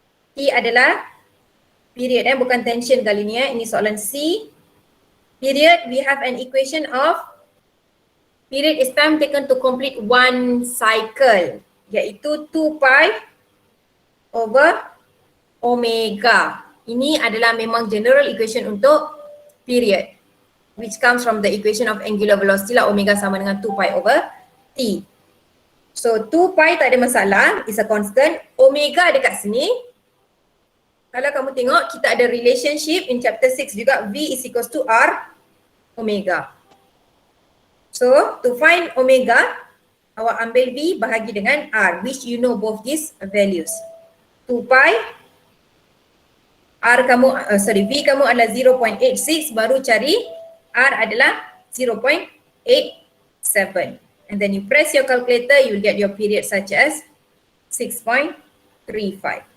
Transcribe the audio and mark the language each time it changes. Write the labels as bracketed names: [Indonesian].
[Malay] T adalah period, bukan tension kali ni. Ini soalan C. [English] Period, we have an equation of period is time taken to complete one cycle, iaitu 2 pi over omega. [Malay] Ini adalah memang [English] general equation untuk period, which comes from the equation of angular velocity lah, omega sama dengan 2 pi over T. So 2 pi [Malay] tak ada masalah, [English] is a constant. Omega dekat sini, [Malay] kalau kamu tengok kita ada [English] relationship in chapter 6 juga, V is equals to R omega. So to find omega, [Malay] awak ambil V bahagi dengan R, [English] which you know both these values. [Malay] 2 pi, R kamu, V kamu adalah 0.86, baru cari R adalah 0.87. [English] And then you press your calculator, you will get your period such as 6.35.